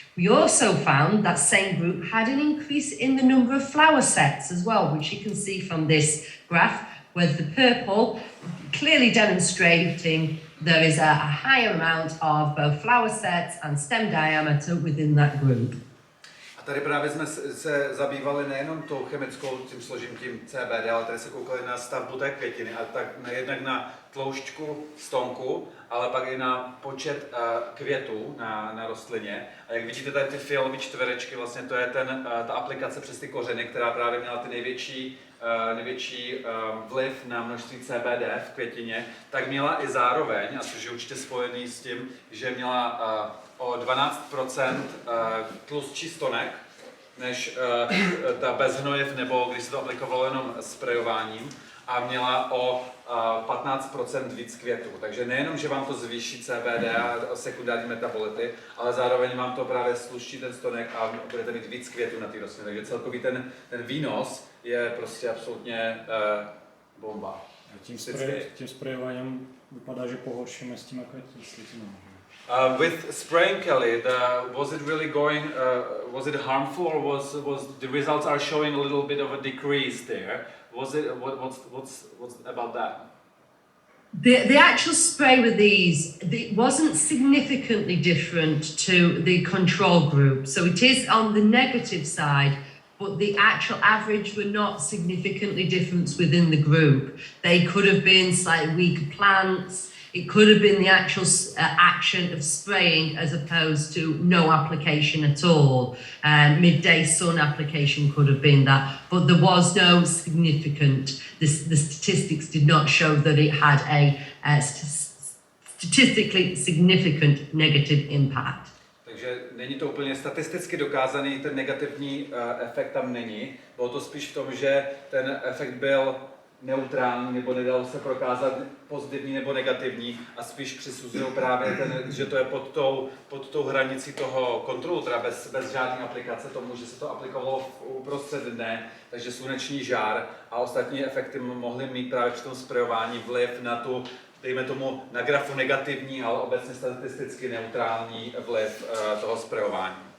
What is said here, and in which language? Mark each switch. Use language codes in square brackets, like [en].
[en] We also found that same group had an increase in the number of flower sets as well, which you can see from this graph, with the purple clearly demonstrating there is a higher amount of both flower sets and stem diameter within that group. [cs] A tady právě jsme se zabývali nejenom tou chemickou, tím složením CBD, ale tady se koukali na stavbu té květiny a tak jednak na tloušťku stonku, ale pak i na počet květů na rostlině. A jak vidíte tady ty fialové čtverečky, vlastně to je ta aplikace přes ty kořeny, která právě měla ty největší vliv na množství CBD v květině, tak měla i zároveň, a což je určitě spojený s tím, že měla o 12% tlustší stonek, než ta bez hnojiv, nebo když se to aplikovalo jenom sprejováním, a měla o 15% víc květů. Takže nejenom, že vám to zvýší CBD a sekundární metabolity, ale zároveň vám to právě sluští ten stonek a budete mít víc květů na té rostlině. Takže celkový ten výnos je prostě absolutně bomba. Tím sprejováním vypadá, že pohoršíme s tím květím. [en] With spraying, Callie, was it really going? Was it harmful, or was the results are showing a little bit of a decrease there? Was it? What's about that? The actual spray with these, it wasn't significantly different to the control group. So it is on the negative side, but the actual average were not significantly different within the group. They could have been slightly weaker plants. It could have been the actual action of spraying as opposed to no application at all. Midday sun application could have been that, but there was no significant, the statistics did not show that it had a statistically significant negative impact. [cs] Takže není to úplně statisticky dokázaný, ten negativní efekt tam není. Bylo to spíš v tom, že ten efekt byl neutrální, nebo nedalo se prokázat pozitivní nebo negativní, a spíš přisuzují právě že to je pod tou hranicí toho kontrolu, teda bez žádné aplikace, tomu, že se to aplikovalo uprostřed dne, takže sluneční žár a ostatní efekty mohly mít právě při tom sprejování vliv na tu, dejme tomu na grafu negativní, ale obecně statisticky neutrální vliv toho sprejování.